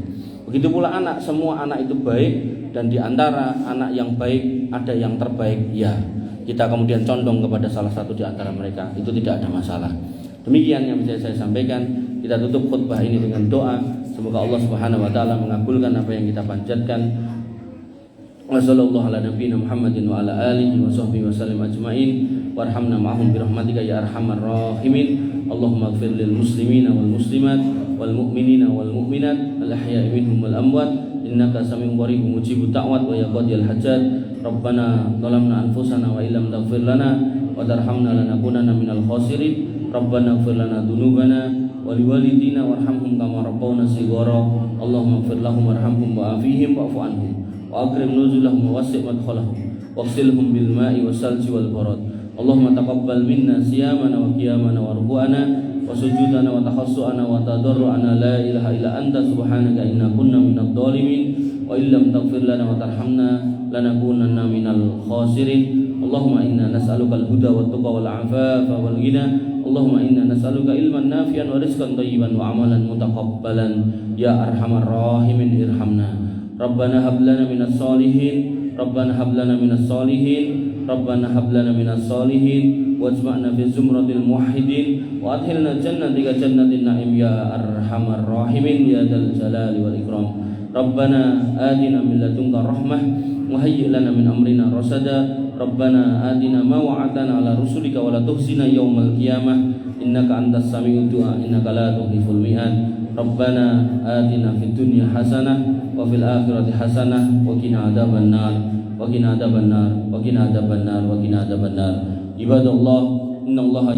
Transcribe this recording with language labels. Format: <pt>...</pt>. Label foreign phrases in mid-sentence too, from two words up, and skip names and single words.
<id>Begitu pula anak, semua anak itu baik, dan di antara anak yang baik ada yang terbaik. Ya, kita kemudian condong kepada salah satu di antara mereka, itu tidak ada masalah. Demikian yang bisa saya sampaikan. Kita tutup khutbah ini dengan doa. Semoga Allah</id> <ar>سبحانه وتعالى</ar> <id>mengabulkan apa yang kita panjatkan.</id> <ar>وصلى الله على نبينا محمد وعلى آله وصحبه وسلم أجمعين. وارحمنا معهم برحمتك يا أرحم الراحمين. اللهم اغفر للمسلمين والمسلمات والمؤمنين والمؤمنات الأحياء منهم والأموات إنك سميع قريب مجيب الدعوات ويا قاضي الحاجات. ربنا ظلمنا أنفسنا وإن لم تغفر لنا وترحمنا لنكونن من الخاسرين. ربنا اغفر لنا ذنوبنا ولوالدينا وارحمهم كما ربونا صغارا. اللهم اغفر لهم وارحمهم وعافهم واعف عنهم وأكرم نزلهم ووسع مدخلهم واغسلهم بالماء والثلج والبرد. اللهم تقبل منا صيامنا وقيامنا وركوعنا وسجودنا وتخشعنا وتضرعنا. لا إله إلا أنت سبحانك إنا كنا من الظالمين وإن لم تغفر لنا وترحمنا لنكونن من الخاسرين. اللهم إنا نسألك الهدى والتقى والعفاف والغنى. اللهم إنا نسألك علما نافعا ورزقا طيبا وعملا متقبلا يا أرحم الراحمين ارحمنا. ربنا هب لنا من الصالحين ربنا هب لنا من الصالحين ربنا هب لنا من الصالحين واجمعنا في زمرة الموحدين وأدخلنا جنتك جنة النعيم يا أرحم الراحمين يا ذا الجلال والإكرام. ربنا آتنا من لدنك رحمة وهيئ لنا من أمرنا رشدا. ربنا آتنا ما وعدتنا على رسلك ولا تخزنا يوم القيامة إنك أنت سميع الدعاء إنك لا تخلف الميعاد. ربنا آتنا في الدنيا حسنة وفي الآخرة حسنة وقنا عذاب النار وقنا عذاب النار وقنا عذاب النار وقنا عذاب النار عباد الله إن الله</ar>